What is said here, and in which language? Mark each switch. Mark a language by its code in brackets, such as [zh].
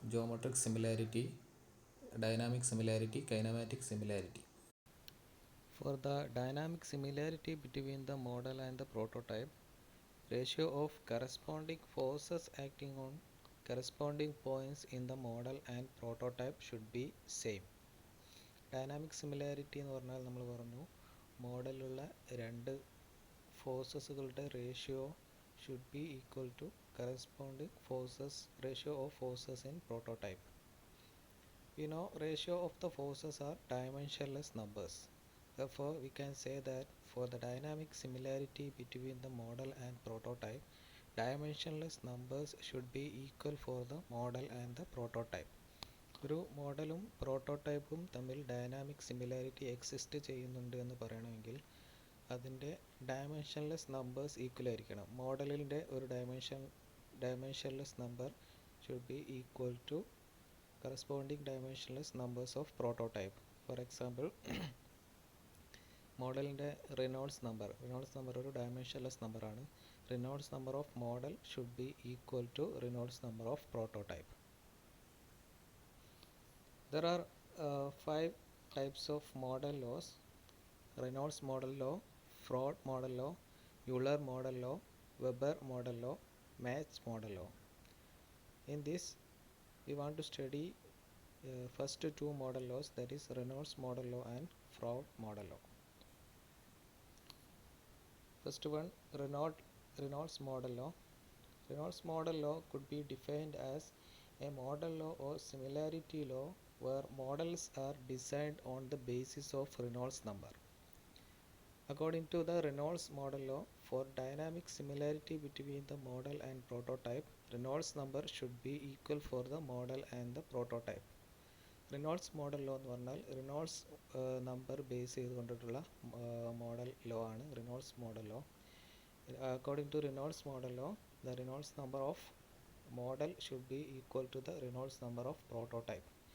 [en] Geometric similarity, dynamic similarity, kinematic similarity. For the dynamic similarity between the model and the prototype, ratio of corresponding forces acting on corresponding points in the model and prototype should be same. [ml] Dynamic similarity എന്ന് പറഞ്ഞാൽ നമ്മൾ പറഞ്ഞു മോഡലുള്ള രണ്ട് ഫോഴ്സസുകളുടെ ratio [en] Should be equal to corresponding forces ratio of forces in prototype. We know ratio of the forces are dimensionless numbers. Therefore, we can say that for the dynamic similarity between the model and prototype, dimensionless numbers should be equal for the model and the prototype. [ml] ഒരു മോഡലും പ്രോട്ടോടൈപ്പും തമ്മിൽ dynamic similarity exist ചെയ്യുന്നുണ്ട് എന്ന് പറയണമെങ്കിൽ അതിൻ്റെ dimensionless numbers equal ആയിരിക്കണം. മോഡലിൻ്റെ ഒരു dimensionless number [en] Should be equal to corresponding dimensionless numbers of prototype. For example, [ml] മോഡലിൻ്റെ റിനോൾഡ്സ് number ഒരു ഡയമെൻഷൻലെസ് നമ്പറാണ്. [en] Reynolds number of model should be equal to Reynolds number of prototype. There are 5 types of model laws: Reynolds model law, Froude model law, Euler model law, Weber model law, Mach model law. In this we want to study first two model laws, that is Reynolds model law and Froude model law. First one, Reynolds model law. Reynolds model law could be defined as a model law or similarity law where models are designed on the basis of Reynolds number. According to the Reynolds model law, for dynamic similarity between the model and prototype, Reynolds number should be equal for the model and the prototype. [ml] റിനോൾഡ്സ് model law എന്ന് പറഞ്ഞാൽ റിനോൾഡ്സ് number base ചെയ്തുകൊണ്ടിട്ടുള്ള model law ആണ് റിനോൾഡ്സ് model law. [en] According to Reynolds model law, the Reynolds number of model should be equal to the Reynolds number of prototype.